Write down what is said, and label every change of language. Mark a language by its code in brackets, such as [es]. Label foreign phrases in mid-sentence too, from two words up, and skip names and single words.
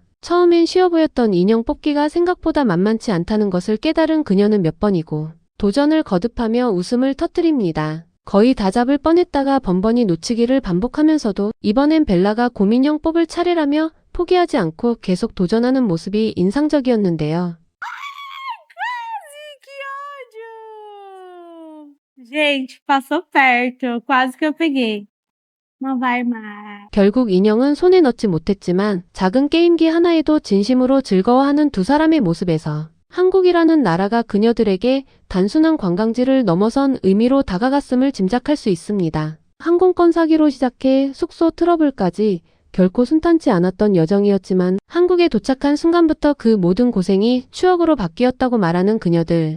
[ko] 처음엔 쉬워 보였던 인형 뽑기가 생각보다 만만치 않다는 것을 깨달은 그녀는 몇 번이고 도전을 거듭하며 웃음을 터뜨립니다. 거의 다 잡을 뻔했다가 번번이 놓치기를 반복하면서도 이번엔 벨라가 곰인형 뽑을 차례라며 포기하지 않고 계속 도전하는 모습이 인상적이었는데요. [pt] Gente, passou perto. Quase que eu peguei. Não vai mais. [ko] 결국 인형은 손에 넣지 못했지만 작은 게임기 하나에도 진심으로 즐거워하는 두 사람의 모습에서 한국이라는 나라가 그녀들에게 단순한 관광지를 넘어선 의미로 다가갔음을 짐작할 수 있습니다. 항공권 사기로 시작해 숙소 트러블까지 결코 순탄치 않았던 여정이었지만 한국에 도착한 순간부터 그 모든 고생이 추억으로 바뀌었다고 말하는 그녀들.